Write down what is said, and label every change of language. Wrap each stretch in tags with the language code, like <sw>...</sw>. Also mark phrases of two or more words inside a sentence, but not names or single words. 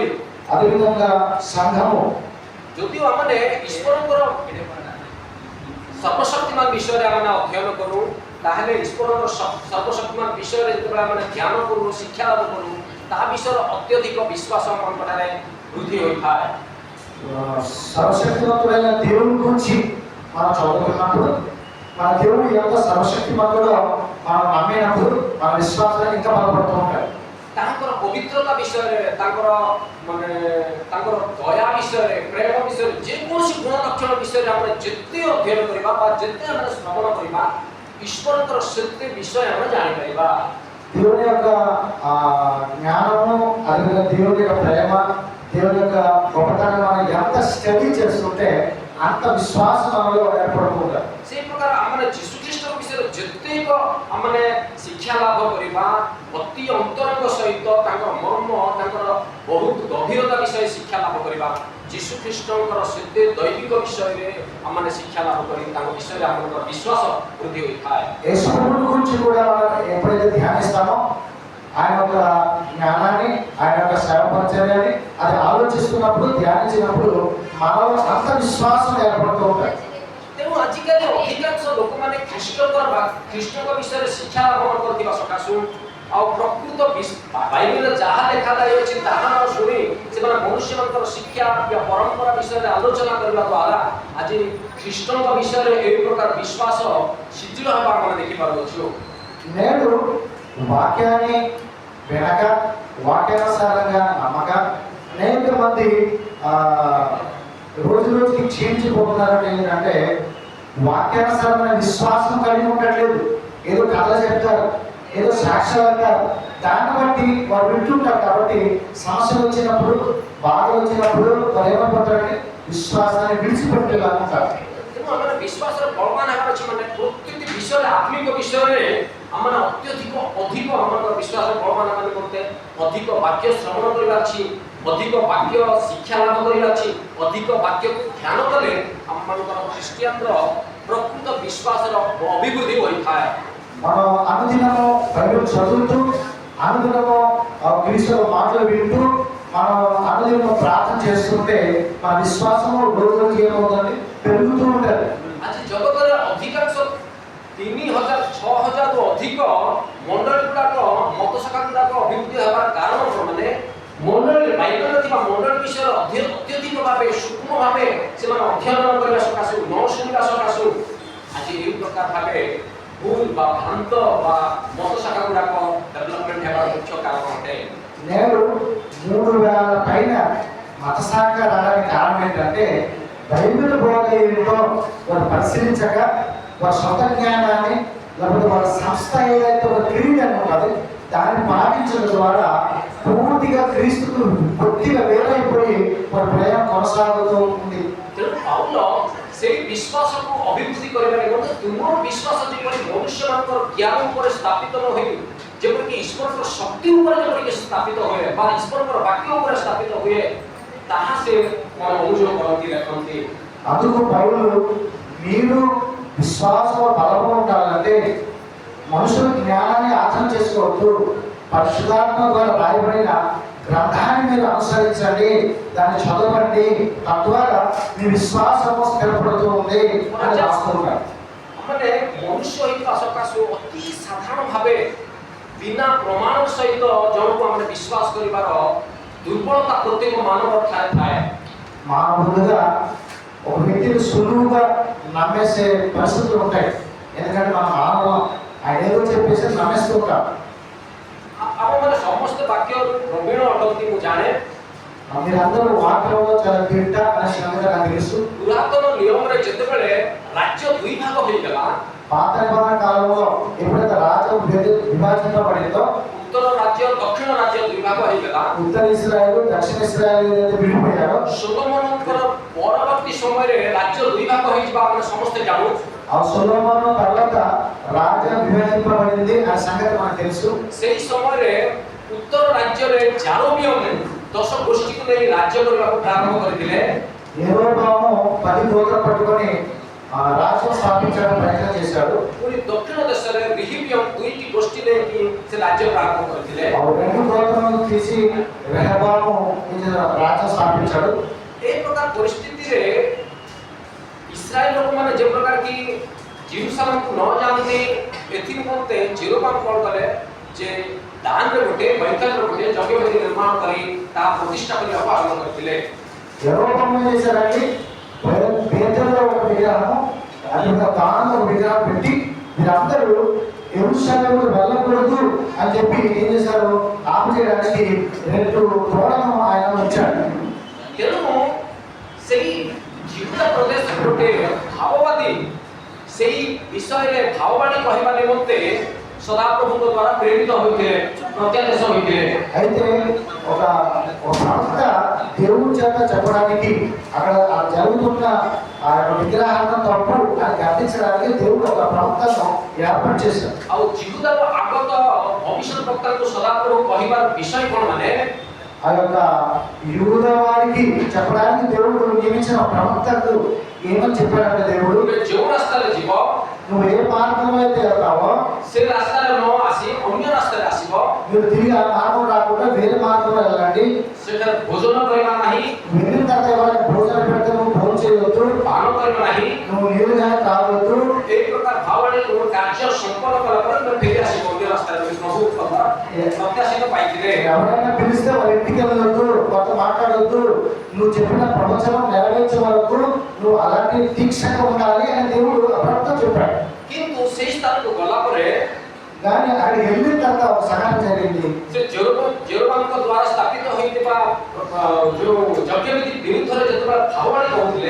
<te>అదేవిధంగా సంఘము.</te> <or>ଯଦିଓ ଆମେ ଈଶ୍ୱରଙ୍କର ସର୍ବଶକ୍ତିମାନ ବିଷୟରେ ଆମେ ଅଧ୍ୟୟନ କରୁ ତାହେଲେ ଈଶ୍ୱରଙ୍କର ସର୍ବଶକ୍ତିମାନ ବିଷୟରେ ଯେତେବେଳେ ଆମେ ଧ୍ୟାନ କରୁ, ଶିକ୍ଷା ଲାଭ କରୁ, ତାହା ବିଷୟରେ ଅତ୍ୟଧିକ ବିଶ୍ୱାସ ଆମମାନଙ୍କଠାରେ ବୃଦ୍ଧି ହୋଇଥାଏ।</or> <te>సర్వశక్తివంతుడైన దేవుని గురించి మనం చదువుతున్నప్పుడు మన దేవుడు ఎంత సర్వశక్తిమంతుడో మనం నమ్మినప్పుడు మన విశ్వాసాన్ని ఇంకా బలపడుతూ ఉంటాయి.</te> <or>ତାଙ୍କର ପବିତ୍ରତା ବିଷୟରେ ମାନେ ତାଙ୍କର ଦୟା ବିଷୟରେ ପ୍ରେମ ବିଷୟରେ ଯେକୌଣସି ଗୁଣ ଲକ୍ଷଣ ବିଷୟରେ ଆମେ ଯେତେ ଅଧ୍ୟୟନ କରିବା ବା ଯେତେ ଆମେ ଶ୍ରବଣ କରିବା ଈଶ୍ୱରଙ୍କର ସେତେ ବିଷୟ ଆମେ ଜାଣିପାରିବା.</or> <te>దేవుని యొక్క జ్ఞానము, అదేవిధంగా దేవుని యొక్క ప్రేమ, దేవుని యొక్క గొప్పతనం మనం ఎంత స్టడీ చేస్తుంటే అంత విశ్వాసం మనలో ఏర్పడుతుంటారు.</te> <or>ସେଇ ପ୍ରକାର ଆମେ ଯୀଶୁଖ୍ରୀଷ୍ଟଙ୍କ ବିଷୟରେ ଯେତେକ ଆମେ ଶିକ୍ଷା ଲାଭ କରିବା ଅତି ଅନ୍ତରଙ୍ଗ ସହିତ ତାଙ୍କର ମର୍ମ ତାଙ୍କର ବହୁତ ଗଭୀରତା ବିଷୟରେ ଶିକ୍ଷା ଲାଭ କରିବା ଯୀଶୁଖ୍ରୀଷ୍ଟଙ୍କର ସେତେ ଦୈବିକ ବିଷୟରେ ଆମେ ଶିକ୍ଷା ଲାଭ କରି ତାଙ୍କ ବିଷୟରେ ଆମର ବିଶ୍ୱାସ ବୃଦ୍ଧି ହୋଇଥାଏ.</or> <te>యేసుప్రభువుని గురించి కూడా మనం ఎప్పుడైతే ధ్యానిస్తామో ఆయన యొక్క జ్ఞానాన్ని, ఆయన యొక్క సేవ పరిచర్యని అది ఆలోచిస్తున్నప్పుడు, ధ్యానించినప్పుడు మనలో అంత విశ్వాసం ఏర్పడుతూ ఉంటాయి.</te> <or>ତେଣୁ ଆଜିକାଲି ଅଧିକାଂଶ ଲୋକମାନେ ଖ୍ରୀଷ୍ଟଙ୍କ ବିଷୟରେ ଶିକ୍ଷା ଲାଭ କରୁଥିବା ସକାଶୁ ଆଉ ପ୍ରକୃତ ବାଇବେଲରେ ଯାହା ଲେଖାଯାଇଛି ତାହା ନ ଶୁଣି ସେମାନେ ମନୁଷ୍ୟମାନଙ୍କର ଶିକ୍ଷା ବା ପରମ୍ପରା ବିଷୟରେ ଆଲୋଚନା କରିବା ଦ୍ୱାରା ଆଜି ଖ୍ରୀଷ୍ଟଙ୍କ ବିଷୟରେ ଏହି ପ୍ରକାର ବିଶ୍ୱାସ ଶିଥିଳ ହେବା ଆମେ ଦେଖିପାରୁଅଛୁ.</or> <te>నేడు వాక్యాన్ని వినక వాక్యానుసారంగా నమ్మక అనేక మంది రోజు రోజుకి క్షీణించిపోతున్నారంటే ఏంటంటే వాక్యానుసారమైన విశ్వాసం కలిగి ఉండట్లేదు. ఏదో కథలు చెప్తారు, ఏదో సాక్ష్యాలు అంటారు, దాన్ని బట్టి వారు వింటుంటారు. కాబట్టి సమస్యలు వచ్చినప్పుడు, బాధ వచ్చినప్పుడు వారు ఏమైపోతారంటే విశ్వాసాన్ని విడిచిపెట్టేలా ఉంటారు.</te> <or>ତେଣୁ ଆମର ବିଶ୍ୱାସର ବଳବାନ ହେବାର ଅଛି ମାନେ ପ୍ରତ୍ୟେକ ବିଷୟରେ ଆତ୍ମିକ ବିଷୟରେ ଆମେ ଅତ୍ୟଧିକ ଅଧିକ ଆମର ବିଶ୍ୱାସର ବଳବାନ ମାନେ କରୁଛେ ଅଧିକ ବାକ୍ୟ ଶ୍ରବଣ କରିବା ଅଛି, ଅଧିକ ବାକ୍ୟ ଶିକ୍ଷା ଲାଭ କରିବା ଅଛି, ଅଧିକ ବାକ୍ୟକୁ ଧ୍ୟାନ କଲେ ଆମମାନଙ୍କର ଖ୍ରୀଷ୍ଟିଆନର ପ୍ରକୃତ ବିଶ୍ୱାସର ଅଭିବୃଦ୍ଧି ହୋଇଥାଏ.</or> <te>మనం అనుదినము బైబిల్ చదువుతూ, అనుదినము క్రీస్తు మాటలు వింటూ, మనం అనుదినము ప్రార్థన చేస్తుంటే మన విశ్వాసము రోజు రోజు ఏమవుతుంది, పెరుగుతూ ఉంటుంది.</te> <or>ଆଜି ଜଗତରେ ଅଧିକାଂଶ 3000-6000ରୁ ଅଧିକ ମଣ୍ଡଳୀ ଗୁଡ଼ାକ ମତ ଶାଖା ଗୁଡ଼ାକ ଅଭିବୃଦ୍ଧି ହେବାର କାରଣ ମାନେ ମଣ୍ଡଳୀ ବାଇବେଲରେ ଥିବା ମଣ୍ଡଳୀ ବିଷୟରେ ଅତ୍ୟଧିକ ଭାବେ ସୂକ୍ଷ୍ମ ଭାବେ ସେମାନେ ଅଧ୍ୟୟନ କରିବା ସକାଶୁ ନ ଶୁଣିବା ସକାଶୁ ଆଜି ଏହି ପ୍ରକାର ଭାବେ ଭୁଲ ବା ଭ୍ରାନ୍ତ ବା ମତ ଶାଖା ଗୁଡ଼ାକ ଡେଭଲପମେଣ୍ଟ ହେବାର ମୁଖ୍ୟ କାରଣ ଅଟେ.</or> <te>నేడు 3000 పైన మత శాఖ రావడానికి కారణం ఏంటంటే బైబిల్ బోధ ఏంటో వారు పరిశీలించక వారి సొంత జ్ఞానాన్ని లేకపోతే వారి సంస్థ ఏదైతే ఒక క్రీడ ఉన్నది దాన్ని పాటించడం ద్వారా పూర్తిగా క్రీస్తుకు కొద్దిగా వేరైపోయి వారి ప్రయాణం కొనసాగుతూ ఉంది.</te> <or>ତେଣୁ ପାଉଲ ସେଇ ବିଶ୍ୱାସକୁ ଅଭିବୃଦ୍ଧି କରିବା ନିମନ୍ତେ ତୁମର ବିଶ୍ୱାସ ଯେପରି ମନୁଷ୍ୟମାନଙ୍କର ଜ୍ଞାନ ଉପରେ ସ୍ଥାପିତ ନ ହୋଇ ଯେପରିକି ଈଶ୍ୱରଙ୍କର ଶକ୍ତି ଉପରେ ଯେପରିକି ସ୍ଥାପିତ ହୁଏ ବା ଈଶ୍ୱରଙ୍କର ବାକ୍ୟ ଉପରେ ସ୍ଥାପିତ ହୁଏ ତାହା ସେ ଅନୁଭବ କରନ୍ତି, ଲେଖନ୍ତି.</or> <te>అందుకు పౌలు మీరు విశ్వాసంలో బలంగా ఉండాలంటే మనుషుల జ్ఞానాన్ని ఆచరణ చేసుకోవద్దు, పరిశుద్ధాత్మ ద్వారా రాయబడిన గ్రంథాన్ని మీరు అనుసరించండి, దాన్ని చదవండి, తద్వారా మీ విశ్వాసము స్థిరపడుతూ ఉంది అని రాస్తున్నారు.</te> <or>ମାନେ ମନୁଷ୍ୟ ହୋଇଥିବା ସକାଶୁ ଅତି ସାଧାରଣ ଭାବେ ବିନା ପ୍ରମାଣ ସହିତ ଜଣକୁ ଆମେ ବିଶ୍ୱାସ କରିବାର ଦୁର୍ବଳତା ପ୍ରତ୍ୟେକ ମାନବର ଥାଏ.</or> <te>మానవులుగా ఒక వ్యక్తిని సులువుగా నమ్మేసే పరిస్థితులు ఉంటాయి. ఎందుకంటే మన మానవం ఆయన ఏదో చెప్పేసి నమ్మేస్తూ ఉంటాం.</te> <or>ଆପଣମାନେ ସମସ୍ତେ ବାକ୍ୟ ପ୍ରବୀଣ ଅଟନ୍ତି ମୁଁ ଜାଣେ.</or> <te>మీరందరూ వాక్యంలో చాలా దిట్ట అనే సంగతి నాకు తెలుసు.</te> <or>ପୁରାତନ ନିୟମରେ ଯେତେବେଳେ ରାଜ୍ୟ ଦୁଇ ଭାଗ ହୋଇଗଲା,</or> <te>పాత నిబంధన కాలంలో ఎప్పుడైతే రాజ్యం విభజించబడిందో,</te> <or>ଉତ୍ତର ରାଜ୍ୟ ଦକ୍ଷିଣ ରାଜ୍ୟ ଦୁଇ ଭାଗ ହୋଇଗଲା.</or> <te>ఉత్తర ఇశ్రాయేలు దక్షిణ ఇశ్రాయేలు ఏదైతే విడిపోయారో,</te> <or>ସୋଲୋମନଙ୍କର ପରବର୍ତ୍ତୀ ସମୟରେ ରାଜ୍ୟ ଦୁଇ ଭାଗ ହୋଇଯିବା ଆମେ ସମସ୍ତେ ଜାଣୁ.</or> <te>ఆ సొలొమోను తర్వాత రాజ్యం విభజింపబడింది అనే సంగతి మనకు తెలుసు.</te> <or>ସେହି ସମୟରେ ଉତ୍ତର ରାଜ୍ୟରେ ଜାରୋବିୟମ 10 ଗୋଷ୍ଠୀକୁ ନେଇ ରାଜ୍ୟ କରିବାକୁ ପ୍ରାରମ୍ଭ କରିଥିଲେ.</or> <te>యెరోబాము 10 గోత్రం పట్టుకొని రాజ్యం స్థాపించడానికి ప్రయత్నం చేశాడు.</te> <or>ପୁଣି ଦକ୍ଷିଣ ଦେଶରେ ରିହିବିୟମ 2ଟି ଗୋଷ୍ଠୀ ନେଇକି ସେ ରାଜ୍ୟ ପ୍ରାରମ୍ଭ କରିଥିଲେ.</or> <te>ఆ రెండు గోత్రాలను తీసి రెహబాము రాజ్యం స్థాపించాడు.</te> <or>ଏ ପ୍ରକାର ପରିସ୍ଥିତିରେ ଇସ୍ରାଏଲ ଲୋକମାନେ ଯେ ପ୍ରକାର କି ଜେରୁସାଲେମକୁ ନ ଯାଆନ୍ତି ଏଥି ନିମନ୍ତେ ଜେରୋବାମ କ'ଣ କଲେ ଯେ ଦାନରେ ଗୋଟେ ବୈତଲରେ ଗୋଟେ ଯଜ୍ଞବେଦୀ ନିର୍ମାଣ କରି ତାହା ପ୍ରତିଷ୍ଠା କରିବାକୁ ଆରମ୍ଭ କରିଥିଲେ.</or> <te>యెరోబాము ఏం చేశారంటే బేతేలులో ఒక విగ్రహము, అది ఒక దానిలో ఒక విగ్రహం పెట్టి మీరందరూ యెరూషలేముకు వెళ్ళకూడదు అని చెప్పి ఏం చేశారు, ఆపు చేయడానికి 2 తోడను ఆయన ఉంచాడు.</te> <or>ତେଣୁ ସେଇ ଜିହୁଦା ପ୍ରଦେଶ ଗୋଟେ ଭାବବାଦୀ ସେଇ ବିଷୟରେ ଭାବବାଣୀ କହିବା ନିମନ୍ତେ ସଦାପ୍ରଭୁଙ୍କ ଦ୍ୱାରା ପ୍ରେରିତ ହୋଇଥିଲେ, ପ୍ରତ୍ୟାଦେଶ ହୋଇଥିଲେ।</or> <te>అయితే ఒక ప్రవక్త దేవుని చేత చెప్పడానికి అక్కడ జరుగుతున్న ఆ విగ్రహాలను తప్పు అని గర్తించడానికి దేవుడు ఒక ప్రవక్తను ఏర్పాటు చేశారు.</te> <or>ଆଉ ଜିହୁଦାର ଆଗତ ଭବିଷ୍ୟତ ବକ୍ତାଙ୍କୁ ସଦାପ୍ରଭୁ କହିବାର ବିଷୟ କ'ଣ ମାନେ</or> <te>ఆ యొక్క యూద వారికి చెప్పడానికి దేవుడు నియమించిన ప్రవక్తకు ఏమని చెప్పాడంటే, దేవుడు</te> <or>ତୁମେ ଯେଉଁ ରାସ୍ତାରେ ଯିବ</or> <te>నువ్వు ఏ మార్గంలో అయితే వెళ్తావో</te> <or>ସେ ରାସ୍ତାରେ ନ ଆସି ଅନ୍ୟ ରାସ୍ତାରେ ଆସିବ,</or> <te>మీరు తిరిగి ఆ మార్గం రాకుండా వేరే మార్గంలో వెళ్ళండి.</te> <or>ସେଠାରେ ଭୋଜନ କରିବା ନାହିଁ,</or> <te>వెళ్ళిన తర్వాత ఎవరైనా భోజనం పెడితే నువ్వు భోజనం చేయవద్దు,</te> <or>ପାନ କରିବା ନାହିଁ।</or> <te>నువ్వు నీళ్ళు కానీ తాగవద్దు.</te> <or>এই ପ୍ରକାର ଭାବବାଣୀ ତୁମ କାର୍ଯ୍ୟ ସମ୍ପନ୍ନ କଲା ପରେ ତୁମେ ଫେରି ଆସିବ ଅନ୍ୟ ରାସ୍ତାରେ। ପ୍ରଭୁ ପ୍ରତ୍ୟାଶିତ ପାଇଥିଲେ।</or> <te>ఎవరైనా పిలిస్తే వాళ్ళ ఇంటికి వెళ్ళవద్దు, కొత్త మాట్లాడవద్దు, నువ్వు చెప్పిన ప్రవచనం నెరవేర్చే వరకు నువ్వు అలాంటి దీక్షగా ఉండాలి అని దేవుడు అప్పుడప్పుడు చెప్పాడు.</te> <or>କିନ୍ତୁ ସେଇ ସ୍ଥାନକୁ ଗଲା ପରେ</or> <te>కానీ అక్కడికి వెళ్ళిన తర్వాత ఒక సహాయం జరిగింది.</te> <or>ସେ ଜେରୁବାଲଙ୍କ ଦ୍ୱାରା ସ୍ଥାପିତ ହୋଇଥିବା ଯୋଉ ଯଜ୍ଞବିଧି ବିରୁଦ୍ଧରେ ଯେତେବେଳେ ଭାବବାଣୀ କହୁଥିଲେ,</or>